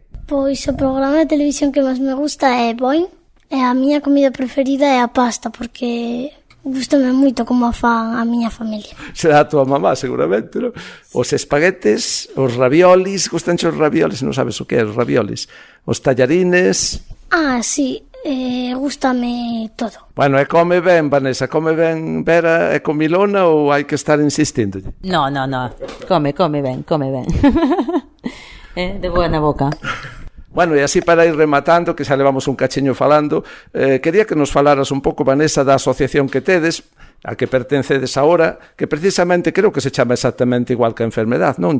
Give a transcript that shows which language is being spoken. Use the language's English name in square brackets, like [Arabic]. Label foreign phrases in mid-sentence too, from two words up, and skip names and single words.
[Galician] Pois o programa de televisión que máis me gusta é Boing, e a miña comida preferida é a pasta, porque gústame moito como a fan a miña familia. Será a tua mamá, seguramente, non? Os espaguetes, os raviolis, gustanche os raviolis, non sabes o que é os raviolis. Os tallarines... Ah, sí, gústame todo. Bueno, e come ben, Vanessa, come ben Vera, é comilona ou hai que estar insistindo? No, come ben. De boa na boca. Bueno, e así para ir rematando, que xa levamos un cachiño falando, quería que nos falaras un pouco, Vanessa, da asociación que tedes, a que pertencedes agora, que precisamente creo que se chama exactamente igual que a enfermedad, non?